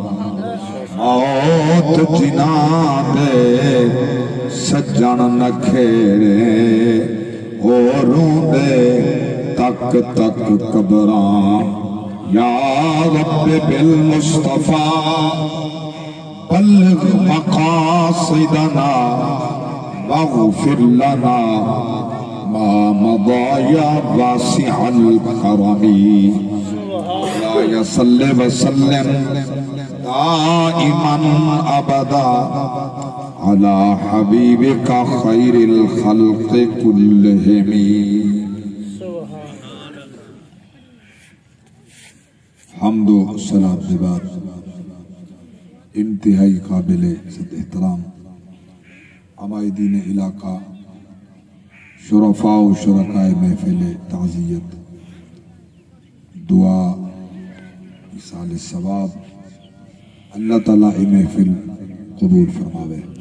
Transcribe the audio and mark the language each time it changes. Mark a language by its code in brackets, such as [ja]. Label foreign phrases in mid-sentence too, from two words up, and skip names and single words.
[pa] موت جناں دے سجن نکھیڑے او روندے تک تک قبراں [ar] یا رب بالمصطفیٰ بلغ مقاصدنا واغفر لنا ما مضى يا واسع الكرم صل وسلم دائما ابدا على حبيبك خير الخلق كلهم. [ur] حمد و سلام کے بعد انتہائی قابل احترام عمائدین علاقہ شرفاء و شرکاء محفل تعزیت دعا ایصال ثواب اللہ تعالیٰ محفل قبول فرماوے.